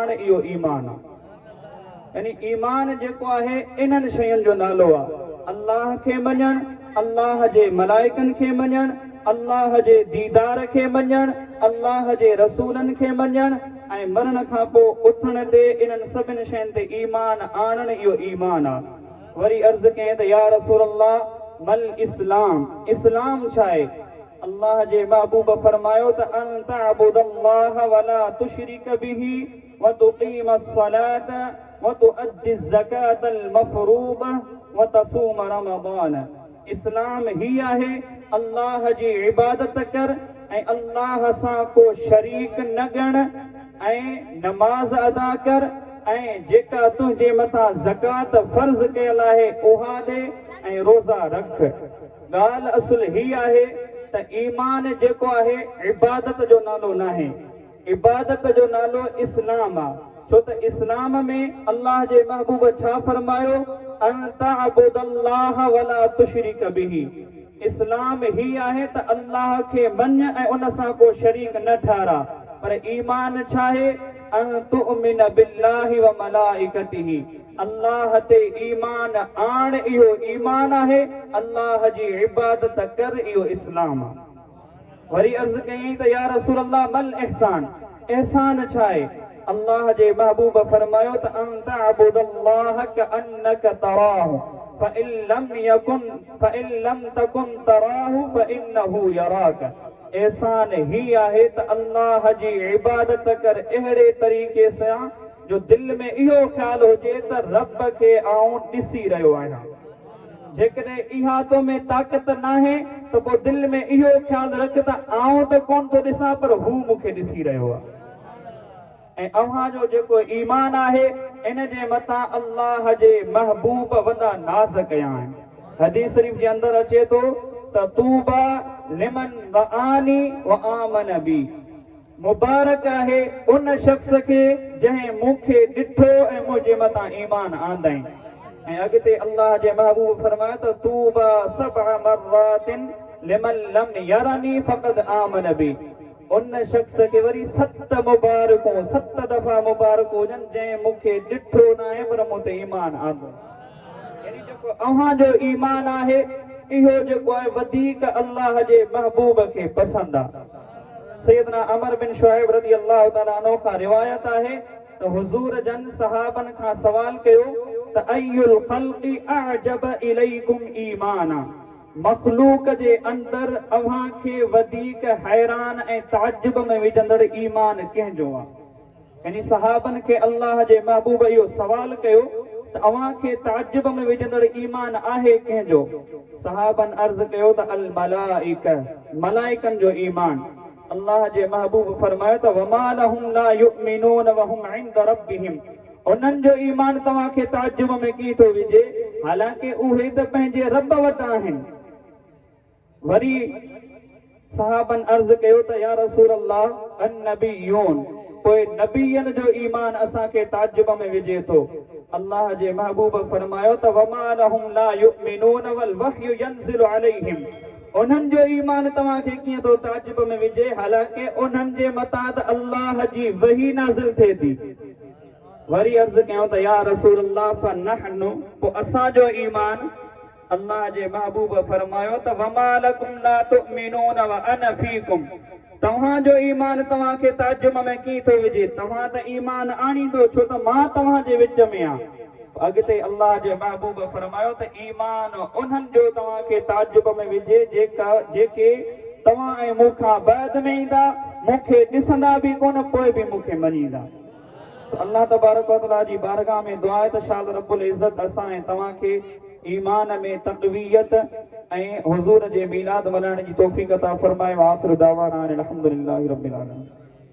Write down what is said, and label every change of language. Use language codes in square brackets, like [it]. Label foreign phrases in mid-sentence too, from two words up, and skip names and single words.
[sd] इहो ईमान आहे, यानी ईमान जेको आहे इन्हनि शयुनि जो नालो आहे, अल्लाह खे मञणु, अल्लाह जे मलाइकनि खे मञणु, अल्लाह जे दीदार खे मञणु, अल्लाह जे रसूलनि खे मञणु ऐं मरण खां पोइ उथण ते इन्हनि सभिनी शयुनि ते ईमान आणणु। इहो ईमान आहे। वरी अर्ज़ कयईं त [ar] يا رسول الله ما الإسلام, [sd] इस्लाम छा आहे? अल्लाह जे महबूब फरमायो त [ar] أن تعبد الله ولا تشرك به وتقيم الصلاة وتؤدي الزكاة المفروضة وتصوم رمضان. [sd] इस्लाम ही आहे अल्लाह जी इबादत कर ऐं अल्लाह सां को शरीक न ॻण ऐं नमाज़ अदा कर ऐं जेका तुंहिंजे मथां ज़कात फर्ज़ कयल आहे उहा ॾे ऐं रोज़ा रख। ॻाल्हि असुल ही आहे त ईमान जेको आहे इबादत जो नालो नाहे, इबादत जो नालो इस्लाम आहे। छो त इस्लाम में अल्लाह जे महबूब छा फरमायो, [ar] أن تعبد الله ولا تشرك به. [sd] इस्लाम ही आहे त अल्लाह खे मञ ऐं उन सां को शरीक न ठारा। पर ईमान छा आहे, [ar] أن تؤمن بالله وملائكته, [sd] अल्लाह ते ईमान आण, इहो ईमान आहे। अल्लाह जी इबादत कर, इहो इस्लाम आहे। वरी अर्ज़ कयईं त [ar] يا رسول الله ما الإحسان, [sd] इहसान छा आहे? अल्लाह जे महबूब फरमायो त [ar] أن تعبد الله كأنك تراه فإن لم تكن تراه فإنه يراك. [sd] एहसान ही आहे त अल्लाह जी इबादत कर अहिड़े तरीक़े सां जो दिल में इहो ख़्यालु हुजे त रब खे आऊं ॾिसी रहियो आहियां। जेकॾहिं इहा तो में ताक़त नाहे त पोइ दिल में इहो ख़्यालु रख त आऊं त कोन थो ॾिसां पर हू मूंखे ॾिसी रहियो आहे। ऐं अव्हां जो जेको ईमान आहे इन जे मथां अल्लाह जे महबूब वॾा नाज़ कया आहिनि। हदीस शरीफ जे अंदरि अचे थो त [ar] طوبى لمن رآني وآمن بي, [sd] मुबारक आहे उन शख्स खे जंहिं मूंखे ॾिठो ऐं मुंहिंजे मथां ईमान आंदई। ऐं अॻिते अल्लाह जे महबूब फरमायो त [ar] طوبى سبع مرات لمن لم يرني فقد آمن بي, [sd] उन शख्स खे वरी 7 मुबारकूं 7 दफ़ा मुबारकूं हुजनि जंहिं मूंखे ॾिठो न आहे पर मूं ते ईमान आंदो। यानी जेको अव्हां जो ईमान आहे इहो जेको आहे वधीक अल्लाह जे महबूब खे पसंदि आहे। सैयदना अमर बिन शुआइब [ar] رضي الله تعالى عنه [sd] खां रिवायत आहे त हुज़ूर जन सहाबन खां सवाल कयो त [ar] أي الخلق أعجب إليكم إيمانا, [sd] मखलूक जे अंदरि अव्हां खे वधीक हैरान ऐं ताजुब में विझंदड़ ईमान कंहिंजो आहे? यानी सहाबन खे अल्लाह जे महबूब इहो सवाल कयो त अव्हां खे ताजुब में विझंदड़ ईमान आहे कंहिंजो? सहाबन अर्ज़ कयो त [ar] الملائكة, [sd] मलाइकन जो ईमान। अल्लाह जे महबूब फरमायो त [ar] وما لهم لا يؤمنون وهم عند ربهم, [sd] उन्हनि जो ईमान तव्हां खे ताजुब में कीअं थो विझे, हालांकि उहे त पंहिंजे रब वटि आहिनि। वरी सहाबन अर्ज़ कयो त [ar] يا رسول الله النبيون, [sd] पोइ नबीयन जो ईमान असांखे ताजुब में विझे थो। अल्लाह जे महबूब फरमायो त [ar] وما لهم لا يؤمنون والوحي ينزل عليهم, [sd] उन्हनि जो ईमान तव्हां खे कीअं थो ताजुब में विझे, हालांकि उन्हनि जे मथां त अल्लाह जी वही नाज़िल थिए थी। वरी अर्ज़ कयूं त [ar] يا رسول الله فنحن, [sd] पोइ असांजो ईमान? अल्लाह जे महबूब फरमायो त [ar] وما لكم لا تؤمنون وأنا فيكم, [sd] तव्हांजो ईमान तव्हां खे ताजुब में कीअं थो विझे, तव्हां त ईमान आणींदो छो त मां तव्हां जे विच में आहियां। अॻिते अल्लाह जे महबूब फरमायो त ईमान उन्हनि जो तव्हां खे ताजुब में विझे जेके तव्हां ऐं मूंखां बाद में ईंदा, मूंखे ॾिसंदा बि कोन पोइ बि मूंखे मञींदा। अल्लाह तबारक व तआला जी बारगाह में दुआ आहे त शायद रब्बुल इज़्ज़त असां ऐं तव्हां खे ईमान में तक़वियत ऐं हुज़ूर जे मीलाद मल्हाइण जी तौफ़ीक़ अता फरमाए। [ar] آخر دعوانا أن الحمد لله رب العالمين.